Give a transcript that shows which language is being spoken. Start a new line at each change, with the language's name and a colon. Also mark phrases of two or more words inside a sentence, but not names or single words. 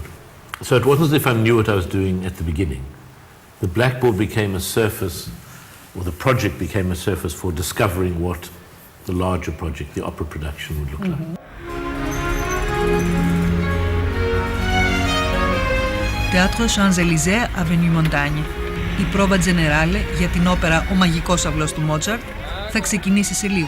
English: So it wasn't as if I knew what I was doing at the beginning. The blackboard became a surface, or the project became a surface for discovering what the larger project, the opera production, would look like. Teatro Champs-Élysées, Avenue Montagne.
Greek: Η πρόβα τζενεράλε για την όπερα «Ο μαγικός αυλός» του Μότσαρτ θα ξεκινήσει σε λίγο.